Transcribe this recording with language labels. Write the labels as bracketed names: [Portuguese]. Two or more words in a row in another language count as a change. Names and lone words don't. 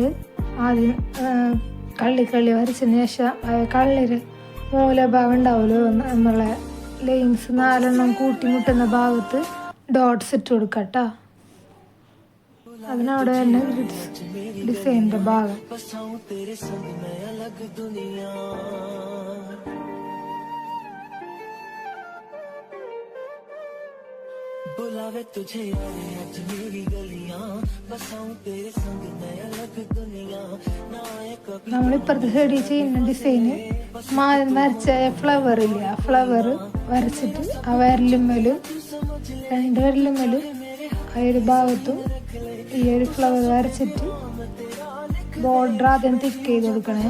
[Malayalam] ആദ്യം കള്ളി വരച്ചതിന് ശേഷം കള്ളിര് മൂലഭാഗം ഉണ്ടാവുമല്ലോ, നമ്മളെ ലൈൻസ് 4 കൂട്ടിമുട്ടുന്ന ഭാഗത്ത് ഡോട്ട്സ് ഇട്ട് കൊടുക്കാം കേട്ടോ. അതിനവിടെ തന്നെ [English] grids design [Malayalam] ഭാഗം. [Hindi] बुलावे तुझे यारे आज मेरी गलियां, बसाऊं तेरे संग मैं अलग दुनिया. [Malayalam] നമ്മളിപ്പുറത്തെ സൈഡിൽ ചെയ്യുന്ന ഡിസൈന് മാതിരി വരച്ച ഫ്ലവർ ഇല്ല, ആ ഫ്ലവർ വരച്ചിട്ട് ആ വിരലുമ്മലും 2 വിരലുമ്മലും ആ ഒരു ഭാഗത്തും ഈ ഒരു ഫ്ലവർ വരച്ചിട്ട് ബോർഡർ ആദ്യം തിക്ക് ചെയ്ത് കൊടുക്കണേ.